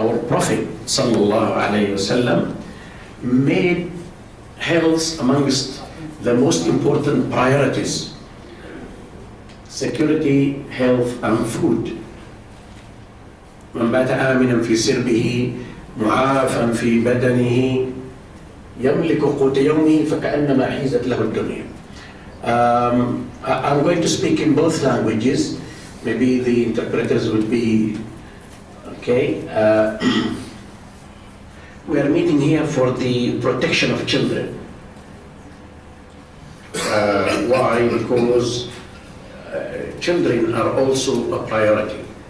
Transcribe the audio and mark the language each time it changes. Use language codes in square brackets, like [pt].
[en] Prophet sallallahu alaihi wasallam made health amongst the most important priorities: security, health, and food. [ar] من بات آمنا في سربه معافا في بدنه يملك قوت يومه فكأنما حيزت له الدنيا. [en] I'm going to speak in both languages. Maybe the interpreters will be okay. We are meeting here for the protection of children. Why? Because children are also a priority.